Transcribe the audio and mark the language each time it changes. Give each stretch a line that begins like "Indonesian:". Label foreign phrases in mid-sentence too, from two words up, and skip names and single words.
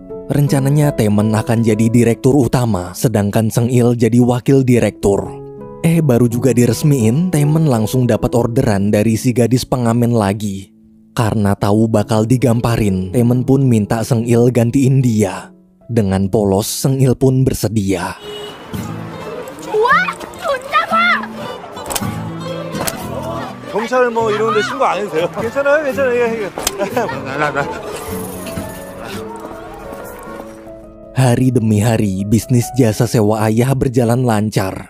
Indonesian: Rencananya Taemin akan jadi direktur utama, sedangkan Seung-il jadi wakil direktur. Baru juga diresmiin, Taemin langsung dapat orderan dari si gadis pengamen lagi. Karena tahu bakal digamparin, Taemin pun minta Seung-il gantiin dia. Dengan polos, Seung-il pun bersedia.
Korean: 경찰 뭐 이런 데 신고 안 해도 돼요. 괜찮아요. 이게.
Indonesian: Hari demi hari, bisnis jasa sewa ayah berjalan lancar.